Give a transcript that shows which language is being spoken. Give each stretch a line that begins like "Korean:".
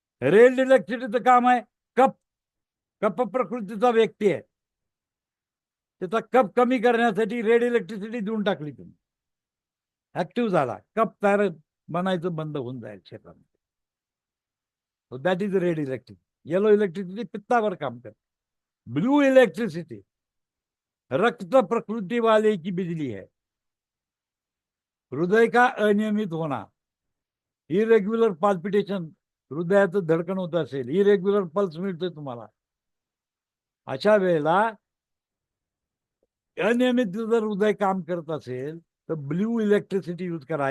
Marathi: Red इलेक्ट्रिसिटीचं काम आहे cup. Cup प्रकृतीचा व्यक्ती आहे, त्याचा कप कमी करण्यासाठी रेड इलेक्ट्रिसिटी देऊन टाकली तुम्ही, ऍक्टिव्ह झाला, कप तयार बनायचं बंद होऊन जाईल क्षेत्रामध्ये. That is red electricity. Yellow electricity पित्तावर काम करते.
Hindi: ब्लू इलेक्ट्रिसिटी रक्त प्रकृति वाले की बिजली है. हृदय का अनियमित होना,
Marathi: इरेग्युलर पाल्पिटेशन, हृदयाचं धडकन होत असेल, इरेग्युलर पल्स मिळतोय तुम्हाला, अशा वेळेला अनियमित जर हृदय काम करत असेल तर ब्ल्यू इलेक्ट्रिसिटी यूज करा.